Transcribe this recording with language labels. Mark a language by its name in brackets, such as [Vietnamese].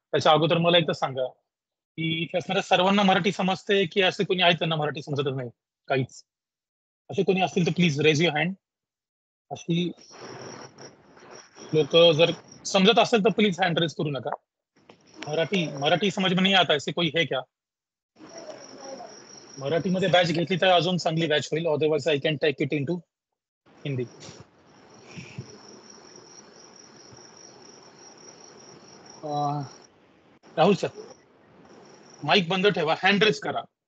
[Marathi] त्याच्या अगोदर मला एकदा सांगा की इथे असणाऱ्या सर्वांना मराठी समजते की असे कोणी आहेत त्यांना मराठी समजतच नाही काहीच. असे कोणी असतील तर [English] Please raise your hand. [Marathi] अशी लोक जर समजत असेल तर प्लीज हँड रेज करू नका. [Hindi] मराठी समझ में नहीं आता ऐसे कोई है क्या. [Marathi] मराठीमध्ये बॅच घेतली तर अजून चांगली बॅच होईल, [English] Otherwise I can take it into Hindi. [Marathi] Rahul sir mic बंद ठेवा, हँड रेज करा.